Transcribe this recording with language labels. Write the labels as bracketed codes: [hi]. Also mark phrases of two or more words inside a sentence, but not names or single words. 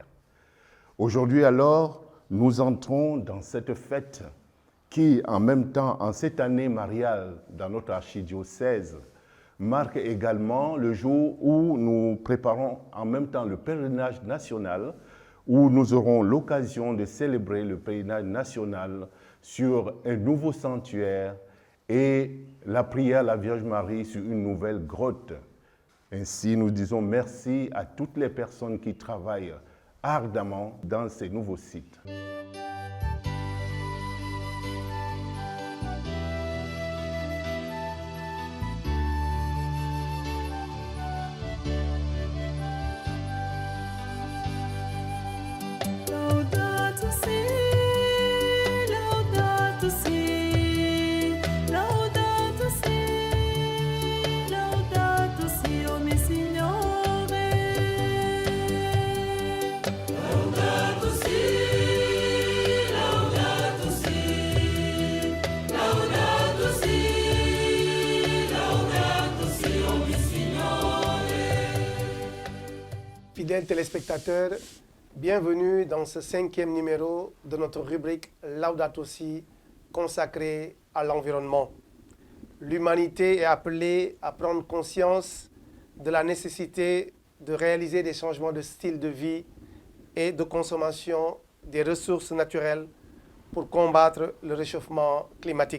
[fr] Aujourd'hui alors, nous entrons dans cette fête qui, en même temps, en cette année mariale dans notre archidiocèse, marque également le jour où nous préparons en même temps le pèlerinage national, où nous aurons l'occasion de célébrer le pèlerinage national sur un nouveau sanctuaire et la prière à la Vierge Marie sur une nouvelle grotte. Ainsi, nous disons merci à toutes les personnes qui travaillent ardemment dans ces nouveaux sites. [it] Laudato si, laudato si, laudato si, laudato si, o mio Signore. Laudato si, laudato si, laudato si, laudato si, o mio Signore. [fr] Fidèles téléspectateurs, bienvenue dans ce 5e numéro de notre rubrique Laudato Si consacrée à l'environnement. L'humanité est appelée à prendre conscience de la nécessité de réaliser des changements de style de vie et de consommation des ressources naturelles pour combattre le réchauffement climatique.